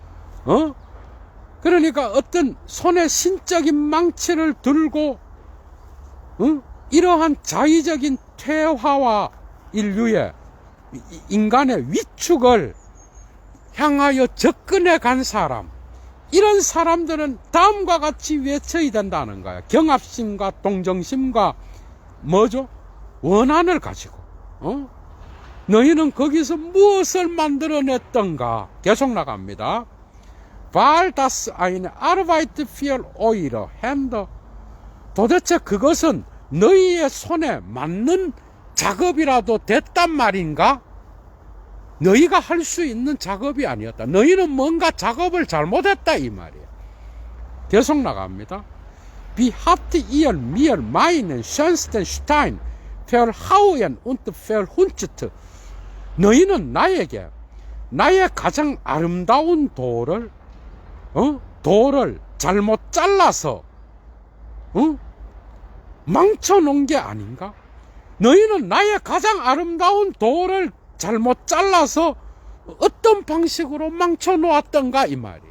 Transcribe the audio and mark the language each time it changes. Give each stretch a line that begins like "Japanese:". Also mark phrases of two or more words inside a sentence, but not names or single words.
Korean: 그러니까 어떤 손에 신적인 망치를 들고, 이러한 자의적인 퇴화와 인류의, 인간의 위축을 향하여 접근해 간 사람, 이런 사람들은 다음과 같이 외쳐야 된다는 거야. 경합심과 동정심과 뭐죠? 원한을 가지고, 너희는 거기서 무엇을 만들어냈던가? 계속 나갑니다.
German: Weil das eine Arbeit für eure Hände.
Korean: 도대체 그것은 너희의 손에 맞는 작업이라도 됐단 말인가? 너희가 할 수 있는 작업이 아니었다. 너희는 뭔가 작업을 잘못했다 이 말이야. 계속 나갑니다.
German: Wie habt ihr mir meinen schönsten Stein verhauen und verhunzt.
Korean: 너희는 나에게 나의 가장 아름다운 돌을 잘못 잘라서 망쳐놓은 게 아닌가? 너희는 나의 가장 아름다운 돌을 잘못 잘라서 어떤 방식으로 망쳐놓았던가 이 말이에요.